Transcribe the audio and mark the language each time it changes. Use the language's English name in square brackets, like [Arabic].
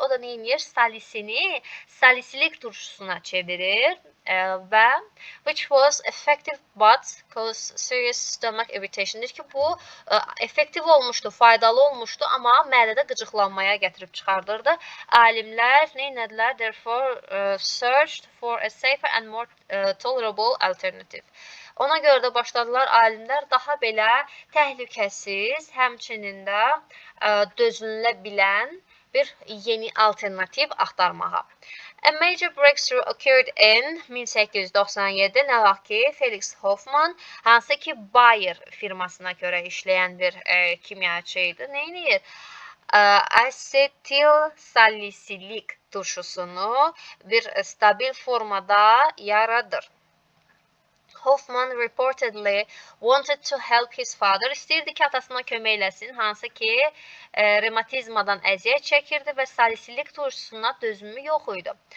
[Azerbaijani] O da nə edir? Salisini salisilik turşusuna çevirir və [English] which was effective but caused serious stomach irritation. [Azerbaijani] Deyir ki, bu effektiv olmuşdu, faydalı olmuşdu, amma mədədə qıcıqlanmaya gətirib çıxardırdı. Alimlər nə edilər? [English] Therefore searched for a safer and more tolerable alternative. [Azerbaijani] Ona görə də başladılar alimlər daha belə təhlükəsiz, həmçinin də dözülülə bilən bir yeni alternativ axtarmağa. [English] A major breakthrough occurred in 1897. [Azerbaijani] Nə vaxt ki, Felix Hoffman, hansı ki Bayer firmasına görə işləyən bir kimyaçı idi, nə edir? Asetil salisilik turşusunu bir stabil formada yaradır. [English] Hoffman reportedly wanted to help his father. [Azerbaijani] İstəyirdi ki, atasına kömək eləsin, hansı ki, revmatizmadan əziyyət çəkirdi və salisilik turşusuna dözümü yox idi.